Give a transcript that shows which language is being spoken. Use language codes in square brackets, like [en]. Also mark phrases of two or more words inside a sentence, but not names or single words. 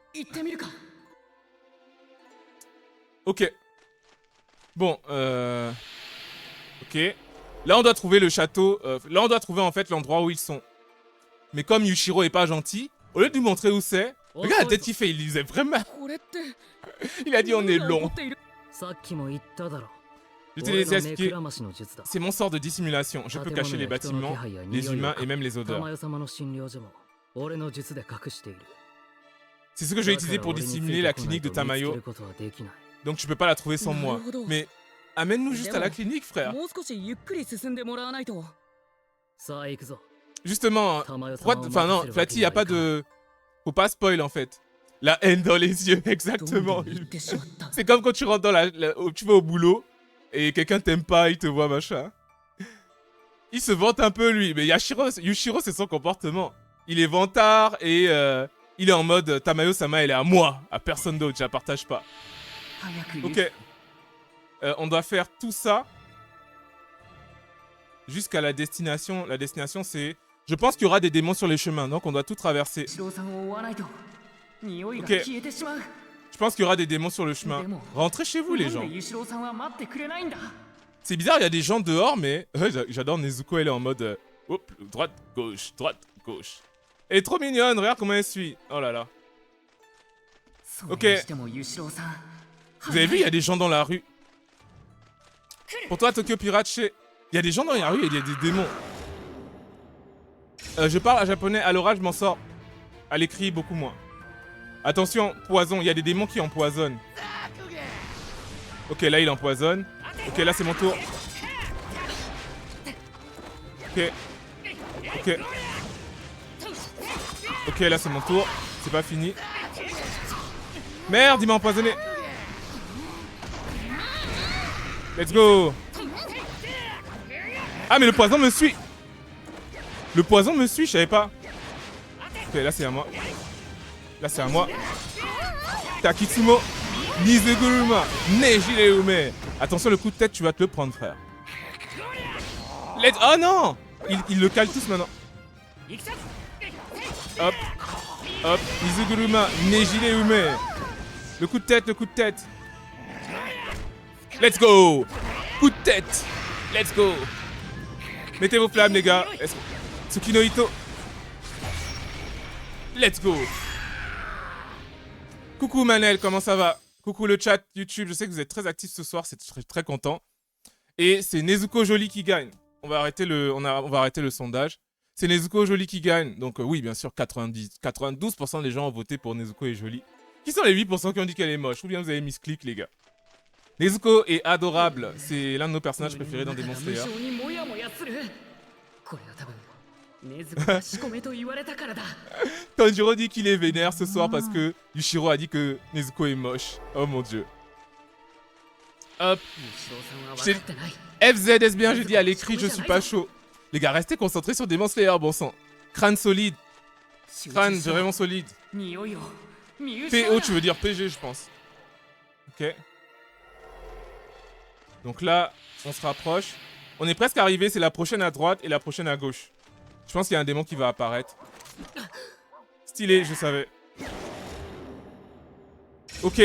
[fr] Ok. Bon, ok. Là, on doit trouver le château. Là, on doit trouver, en fait, l'endroit où ils sont. Mais comme Yushiro est pas gentil, au lieu de lui montrer où c'est, Regarde la tête qu'il fait, il lisait vraiment. [ja] これって [fr] Il a dit on est long. [ja] さっきも言っただろ [fr] Je t'ai laissé [ja] 俺の目く [fr] expliquer. [ja] らましの術だ [fr] C'est mon sort de dissimulation. Je peux cacher les bâtiments, les humains et même les [ja] 玉 [fr] odeurs. [ja] 代様の診療所も俺の術で隠している [fr] C'est ce que je vais utiliser pour dissimuler la clinique de Tamayo. [ja] だから俺についてこないと見つけることはできない [fr] Donc tu peux pas la trouver sans moi. Mais amène-nous juste à la clinique, frère. [ja] もう少しゆっくり進んでもらわないと。さあ行くぞ [fr] Justement, [ja] 玉代 [fr] pourquoi... [ja] 様を [fr] enfin [ja] 任 [fr] non, [ja] せるわ [fr] Flatty, [ja] け [fr] y [ja] に [fr] a [ja] はい [fr] pas [ja] かん [fr] de... Faut pas spoil en fait. La haine dans les yeux, exactement. [ja] 言ってしまった。 [fr] C'est comme quand tu rentres dans tu vas au boulot et quelqu'un t'aime pas, il te voit machin. Il se vante un peu lui, mais Yushiro c'est son comportement. Il est vantard et il est en mode Tamayo-sama elle est à moi, à personne d'autre, je la partage pas. [ja] 早く言う。 [fr] Ok. On doit faire tout ça jusqu'à la destination. La destination c'est... Je pense qu'il y aura des démons sur les chemins, donc on doit tout traverser. [ja] 一郎さんを追わないと匂いが [fr] Ok. [ja] 消えてしまう。 [fr] Je pense qu'il y aura des démons sur le chemin. Rentrez chez vous les [ja] なん [fr] gens. [ja] で一郎さんは待ってくれないんだ。 [fr] C'est bizarre, il y a des gens dehors, mais j'adore Nezuko, elle est en mode hop, droite, gauche, droite, gauche. Elle est trop mignonne, regarde comment elle suit. Oh là là. [ja] それにしても一郎さん。 [fr] Vous avez vu, il y a des gens dans la rue. Pour toi, Tokyo Pirate, il y a des gens dans la rue et il y a des démons. Je parle à japonais, à l'oral, je m'en sors. À l'écrit, beaucoup moins. Attention, poison, il y a des démons qui empoisonnent. Ok, là, il empoisonne. Ok, là, c'est mon tour. Ok. Ok. Ok, là, c'est mon tour. C'est pas fini. Merde, il m'a empoisonné. [en] Let's go. [fr] Ah, mais le poison me suit. Le poison me suit, je savais pas. Ok, là, c'est à moi. Là, c'est à moi. Takitsumo. Nizuguruma. Nejireume. Attention, le coup de tête, tu vas te le prendre, frère. Oh non. Il le cale tous maintenant. Hop. Hop. Nizuguruma. Nejireume. Le coup de tête, le coup de tête. [en] Let's go. [fr] Coup de tête. [en] Let's go. [fr] Mettez vos flammes, les gars. Tsukino Ito. [en] Let's go. [fr] Coucou Manel, comment ça va? Coucou le chat YouTube, je sais que vous êtes très actifs ce soir, c'est très, très content. Et c'est Nezuko Jolie qui gagne. On va arrêter le sondage. C'est Nezuko Jolie qui gagne. Donc oui, bien sûr, 92% des gens ont voté pour Nezuko et Jolie. Qui sont les 8% qui ont dit qu'elle est moche? Ou bien vous avez mis ce clic, les gars? Nezuko est adorable. C'est l'un de nos personnages préférés dans Demon Slayer. [ja] これは多分禰豆子が仕込めと言われたからだ。 [fr] Tanjiro dit qu'il est vénère ce soir parce que Yushiro a dit que Nezuko est moche. Oh mon dieu. Hop. [ja] 一郎さんは分かってない。 [fr] FZS bien, j'ai dit à l'écrit, je suis pas chaud. Les gars, restez concentrés sur Demon Slayer, bon sang. Crâne solide. Crâne vraiment solide. [ja] 匂いを見失う [fr] PO, [ja] な。 [fr] tu veux dire PG, je pense. Ok. Donc là, on se rapproche. On est presque arrivé, c'est la prochaine à droite et la prochaine à gauche. Je pense qu'il y a un démon qui va apparaître. Stylé, je savais. Ok.